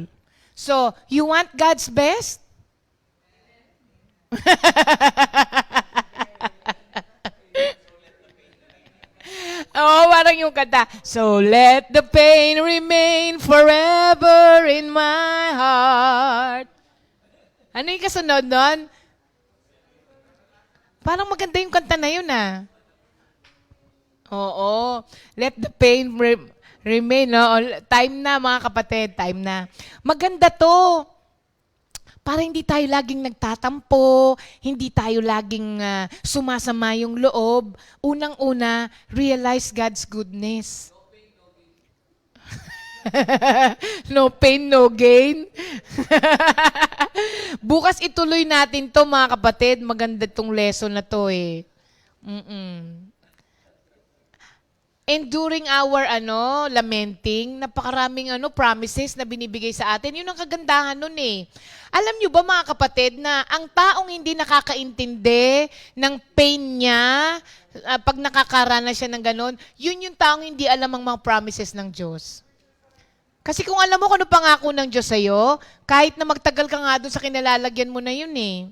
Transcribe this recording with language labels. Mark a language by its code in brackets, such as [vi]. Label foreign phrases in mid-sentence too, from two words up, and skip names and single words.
[en] So, you want God's best? [tl] Oh, parang yung kanta. [en] So let the pain remain forever in my heart. [tl] Ano yung kasunod nun? Parang maganda yung kanta na yun ah. Oo. [en] Let the pain remain. No? [tl] Time na mga kapatid, time na. Maganda to. Para hindi tayo laging nagtatampo, hindi tayo laging sumasama yung loob. [en] Unang-una, realize God's goodness. No pain, no gain. [tl] Bukas ituloy natin to mga kapatid. Maganda tong lesson na to eh. [en] And during our lamenting, [tl] napakaraming promises na binibigay sa atin. Yun ang kagandahan nun eh. Alam nyo ba mga kapatid na ang taong hindi nakakaintindi ng pain niya, pag nakakaranas siya ng ganon, yun yung taong hindi alam ang mga promises ng Diyos. Kasi kung alam mo kung ano pangako ng Diyos sa'yo, kahit na magtagal ka nga doon sa kinalalagyan mo na yun eh.